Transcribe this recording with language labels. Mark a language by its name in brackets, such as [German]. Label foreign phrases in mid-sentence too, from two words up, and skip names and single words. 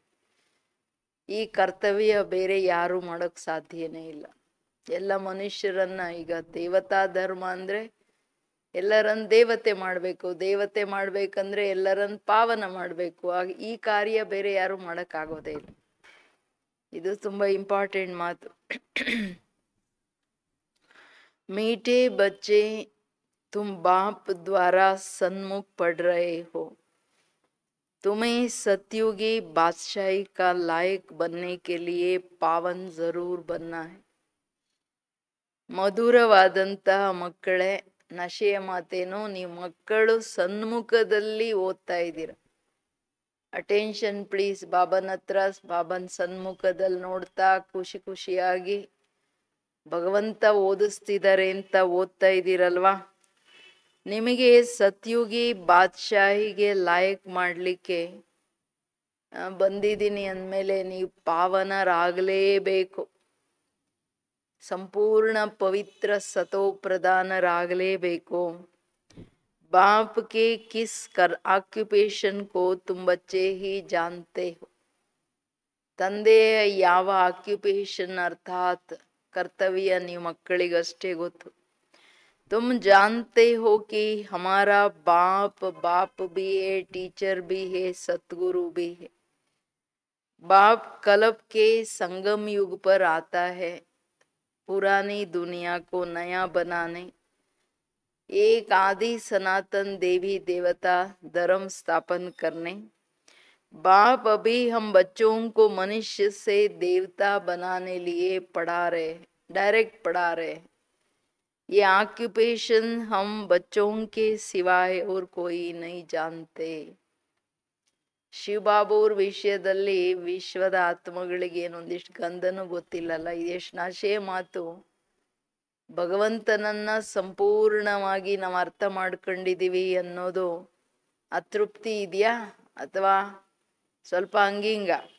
[Kannada] ಈ ಕರ್ತವ್ಯ ಬೇರೆ ಯಾರು ಮಾಡೋಕ್ ಸಾಧ್ಯನೇ ಇಲ್ಲ. ಎಲ್ಲ ಮನುಷ್ಯರನ್ನ, ಈಗ ದೇವತಾ ಧರ್ಮ ಅಂದ್ರೆ ಎಲ್ಲರನ್ನ ದೇವತೆ ಮಾಡ್ಬೇಕು, ದೇವತೆ ಮಾಡ್ಬೇಕಂದ್ರೆ ಎಲ್ಲರನ್ನ ಪಾವನ ಮಾಡ್ಬೇಕು. ಈ ಕಾರ್ಯ ಬೇರೆ ಯಾರು ಮಾಡಕ್ ಆಗೋದೇ ಇಲ್ಲ. ಇದು ತುಂಬಾ ಇಂಪಾರ್ಟೆಂಟ್ ಮಾತು. [Hindi] मीठे बच्चे तुम बाप द्वारा सन्मुख पढ़ रहे हो. तुम्हें सतयुगी बादशाही का लायक बनने के लिए पावन जरूर बनना है. [Kannada] ಮಧುರವಾದಂತಹ ಮಕ್ಕಳೇ, ನಶೆಯ ಮಾತೇನೋ, ನೀವು ಮಕ್ಕಳು ಸನ್ಮುಖದಲ್ಲಿ ಓದ್ತಾ ಇದ್ದೀರ. [English] attention please. [Kannada] ಬಾಬನ ಹತ್ರ, ಬಾಬನ್ ಸನ್ಮುಖದಲ್ಲಿ ನೋಡ್ತಾ ಖುಷಿ ಖುಷಿಯಾಗಿ ಭಗವಂತ ಓದಿಸ್ತಿದ್ದಾರೆ ಅಂತ ಓದ್ತಾ ಇದ್ದೀರಲ್ವಾ? ನಿಮಗೆ ಸತ್ಯುಗಿ ಬಾದ್ಶಾಹಿಗೆ ಲಾಯಕ್ ಮಾಡ್ಲಿಕ್ಕೆ ಬಂದಿದ್ದೀನಿ ಅಂದಮೇಲೆ ನೀವು ಪಾವನರಾಗಲೇಬೇಕು. ಸಂಪೂರ್ಣ ಪವಿತ್ರ ಸತೋ ಪ್ರಧಾನರಾಗಲೇಬೇಕು. [Hindi] बाप के किस ऑक्युपेशन को तुम बच्चे ही जानते हो. [Kannada] ತಂದೆಯ ಯಾವ ಆಕ್ಯುಪೇಷನ್ ಅರ್ಥಾತ್ ಕರ್ತವ್ಯ ನೀವು ಮಕ್ಕಳಿಗಷ್ಟೇ ಗೊತ್ತು. [Hindi] तुम जानते हो कि हमारा बाप बाप भी है, टीचर भी है, सतगुरु भी है. बाप कल्प के संगम युग पर आता है पुरानी दुनिया को नया बनाने. एक आदि सनातन देवी देवता धर्म स्थापन करने. बाप अभी हम बच्चों को मनुष्य से देवता बनाने लिए पढ़ा रहे, डायरेक्ट पढ़ा रहे. ये ऑक्युपेशन हम बच्चों के सिवाय और कोई नहीं जानते. [Kannada] ಶಿವಬಾಬುವ್ರ ವಿಷಯದಲ್ಲಿ ವಿಶ್ವದ ಆತ್ಮಗಳಿಗೆ ಏನೊಂದಿಷ್ಟು ಗಂಧನೂ ಗೊತ್ತಿಲ್ಲಲ್ಲ. ಇದೆಷ್ಟು ನಾಶೆ ಮಾತು. ಭಗವಂತನನ್ನ ಸಂಪೂರ್ಣವಾಗಿ ನಾವು ಅರ್ಥ ಮಾಡ್ಕೊಂಡಿದೀವಿ ಅನ್ನೋದು ಅತೃಪ್ತಿ ಇದೆಯಾ ಅಥವಾ ಸ್ವಲ್ಪ ಹಂಗಿಂಗ?